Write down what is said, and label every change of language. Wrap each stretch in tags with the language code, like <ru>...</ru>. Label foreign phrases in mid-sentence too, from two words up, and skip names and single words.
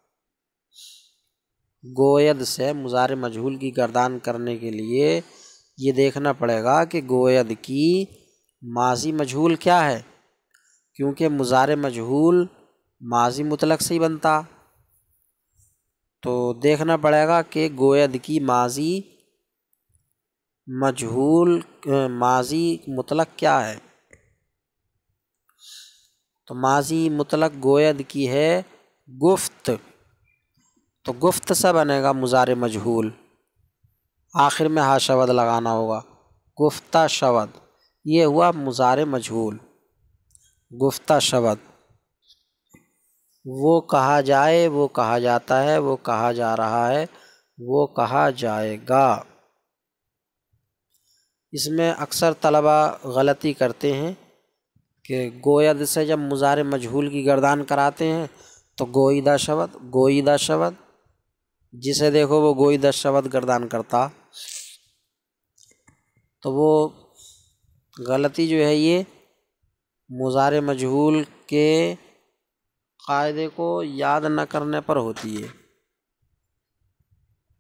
<ur>گوید سے مضارع مجہول کی گردان کرنے کے لیے یہ دیکھنا پڑے گا کہ گوید کی ماضی مجہول کیا ہے، کیونکہ مضارع مجہول ماضی مطلق سے ہی بنتا۔ تو دیکھنا پڑے گا کہ گوید کی ماضی مجہول ماضی مطلق کیا ہے۔ تو ماضی مطلق گوید کی ہے گفت، تو گفت سے بنے گا مضارع مجہول، آخر میں ہا شود لگانا ہوگا۔</ur> <fa>گفتہ شود،</fa> <ur>یہ ہوا مضارع مجہول۔</ur> <fa>گفتہ شود</fa> <ur>وہ کہا جائے، وہ کہا جاتا ہے، وہ کہا جا رہا ہے، وہ کہا جائے گا۔ اس میں اکثر طلبہ غلطی کرتے ہیں کہ گوید سے جب مضارع مجہول کی گردان کراتے ہیں تو</ur> <fa>گوئیدہ شود، گوئیدہ شود،</fa> <ur>جسے دیکھو وہ</ur> <fa>گوئیدہ شود</fa> <ur>گردان کرتا۔ تو وہ غلطی جو ہے یہ مضارع مجہول کے قاعدے کو یاد نہ کرنے پر ہوتی ہے۔</ur>